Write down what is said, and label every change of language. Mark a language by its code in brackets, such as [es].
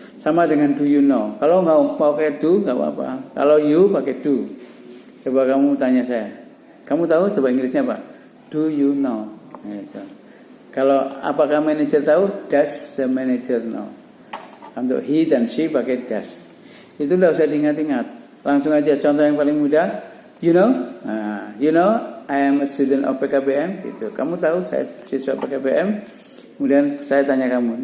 [id] Sama dengan [en] do you know. [id] Kalau nggak pakai do nggak apa-apa. Kalau you pakai do. Coba kamu tanya saya. Kamu tahu coba Inggrisnya apa? [en] Do you know? [id] Gitu. Kalau apakah manager tahu? [en] Does the manager know? [id] Untuk he dan she pakai does. Itu nggak usah diingat-ingat. Langsung aja contoh yang paling mudah. [en] You know? Nah, you know I am a student of PKBM. [id] Gitu. Kamu tahu saya siswa PKBM. Kemudian saya tanya kamu.